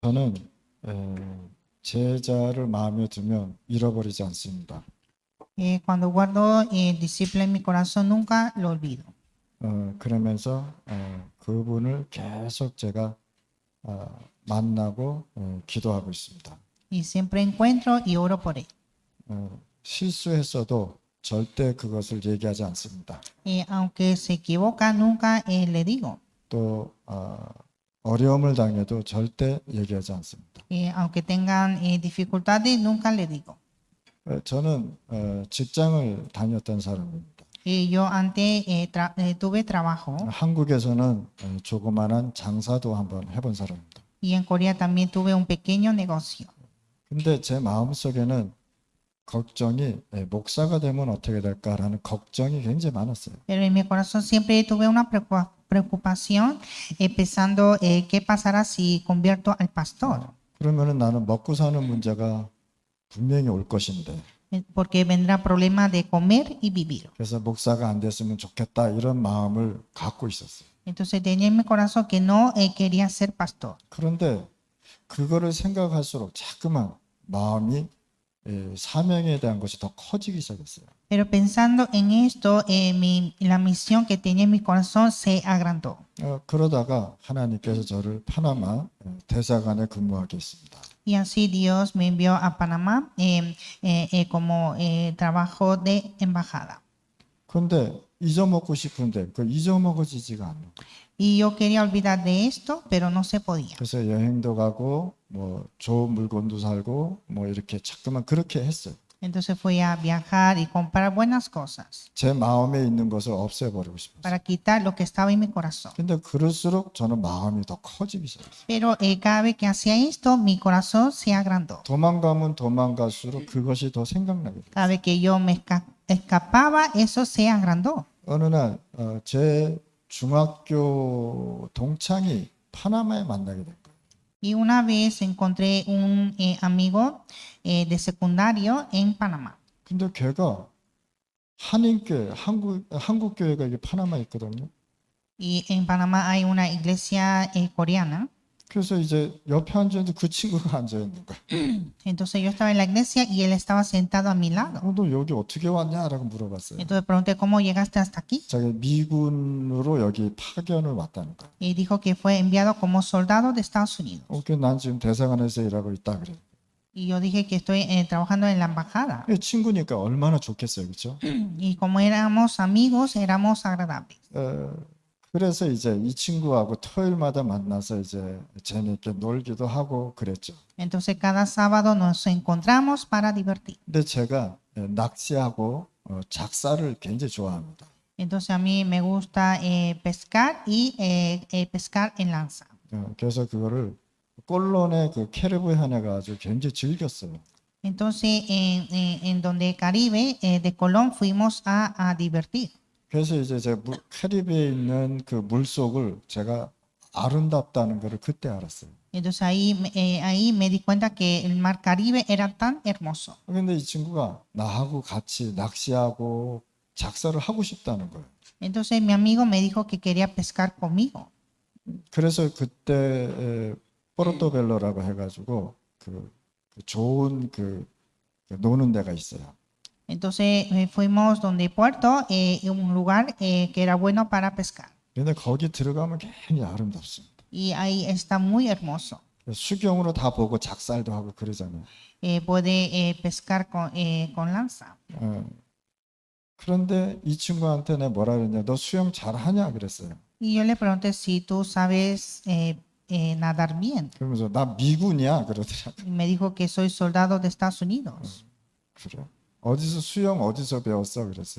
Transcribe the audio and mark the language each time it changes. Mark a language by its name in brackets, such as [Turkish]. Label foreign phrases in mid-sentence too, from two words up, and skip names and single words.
[Korean] 저는 제자를 마음에 두면 잃어버리지 않습니다. [Spanish] Cuando guardo el discípulo en mi corazón, nunca lo olvido. [Korean] 그러면서 그분을 계속 제가 만나고 기도하고 있습니다. [Spanish] Y siempre encuentro y oro por él. [Korean] 실수했어도 절대 그것을 얘기하지 않습니다. [Spanish] Aunque se equivoca, nunca le digo. [Korean] 또 어려움을 당해도 절대 얘기하지 않습니다. [Spanish] Aunque tengan dificultades, nunca le digo. [Korean] 저는 직장을 다녔던 사람입니다. [Spanish] Yo antes tuve trabajo [Korean] 한국에서는 조그마한 장사도 한번 해본 사람입니다. [Spanish] y en Corea también tuve un pequeño negocio. [Korean] 근데 제 마음속에는 걱정이 목사가 되면 어떻게 될까라는 걱정이 굉장히 많았어요. [Spanish] Pero en mi corazón siempre tuve una preocupación pensando qué pasará si convierto al pastor. [Korean] 그러면은 나는 먹고 사는 문제가 분명히 올 것인데. [Spanish] Porque vendrá problema de comer y vivir. [Korean] 그래서 목사가 안 됐으면 좋겠다 이런 마음을 갖고 있었어요. [Spanish] Entonces tenía en mi corazón que no quería ser pastor. [Korean] 그런데 그거를 생각할수록 자꾸만 마음이 사명에 대한 것이 더 커지기 시작했어요. [Spanish] Pero pensando en esto, la misión que tenía en mi corazón se agrandó. [Korean] 그러다가 하나님께서 저를 파나마 대사관에 근무하게 했습니다. [Spanish] Y así Dios me envió a Panamá como trabajo de embajada. [Korean] 그런데 잊어먹고 싶은데 그 잊어먹어지지가 않는 거예요. [Spanish] Y yo quería olvidar de esto, pero no se podía. [Korean] 그래서 여행도 가고 뭐 좋은 물건도 살고 뭐 이렇게 자꾸만 그렇게 했어요. [Spanish] Entonces fui a viajar y comprar buenas cosas [Korean] 제 마음에 있는 것을 없애버리고 싶었어요. [Spanish] para quitar lo que estaba en mi corazón. [Korean] 근데 그럴수록 저는 마음이 더 커지기 시작했어요. [Spanish] Pero cada vez que hacía esto, mi corazón se agrandó. [Korean] 도망가면 도망갈수록 그것이 더 생각나게 돼요. [Spanish] Cada vez que yo me escapaba, eso se agrandó. [Korean] 어느 날 제 중학교 동창이 파나마에 만나게 된 거예요. [Spanish] Y una vez encontré un amigo de secundario en Panamá. [Korean] 근데 걔가 한인교회, 한국 교회가 이게 파나마에 있거든요. [Spanish] Y en Panamá hay una iglesia coreana. [Korean] 그래서 이제 옆에 앉았는데 그 친구가 앉아 있는 거예요. [Spanish] Entonces yo estaba en la iglesia y él estaba sentado a mi lado. [Korean] 너 여기 어떻게 왔냐라고 물어봤어요. [Spanish] Entonces pregunté cómo llegaste hasta aquí. [Korean] 자기 미군으로 여기 파견을 왔다는 거예요. [Spanish] Y dijo que fue enviado como soldado de Estados Unidos. [Korean] 난 지금 대사관에서 일하고 있다 그래. [Spanish] Y yo dije que estoy trabajando en la embajada. [Korean] 친구니까 얼마나 좋겠어요, 그렇죠? [Spanish] Y como éramos amigos, éramos agradables. [Korean] 그래서 이제 이 친구하고 토요일마다 만나서 이제 재미있게 놀기도 하고 그랬죠. [Spanish] Entonces cada sábado nos encontramos para divertir. [Korean] 근데 제가 낚시하고 작사를 굉장히 좋아합니다. [Spanish] Entonces a mí me gusta pescar y pescar en lanza. [Korean] 그래서 그거를 꼴론의 그 캐리비안에 가지고 굉장히 즐겼어요. [Spanish] Entonces en donde Caribe de Colón fuimos a divertir. [Korean] 그래서 이제 제가 캐리비에 있는 그 물속을 제가 아름답다는 것을 그때 알았어요. [Spanish] Entonces ahí me di cuenta que el mar Caribe era tan hermoso. [Korean] 근데 이 친구가 나하고 같이 낚시하고 작사를 하고 싶다는 거예요. [Spanish] Entonces mi amigo me dijo que quería pescar conmigo. [Korean] 그래서 그때 포르토벨로라고 해가지고 그 좋은 그 노는 데가 있어요. [Spanish] Entonces fuimos donde Puerto, un lugar que era bueno para pescar. [Korean] 근데 거기 들어가면 굉장히 아름답습니다. [Spanish] Y ahí está muy hermoso. [Korean] 수경으로 다 보고 작살도 하고 그러잖아요. [Spanish] Puede pescar con lanza. [Korean] 그런데 이 친구한테 내가 뭐라 그랬냐, 너 수영 잘하냐 그랬어요. [Spanish] Y yo le pregunté si tú sabes nadar bien. [Korean] 그러면서 나 미군이야 그러더라고요. [Spanish] Y me dijo que soy soldado de Estados Unidos. [Korean] 그래? 어디서 수영 어디서 배웠어 그랬어요.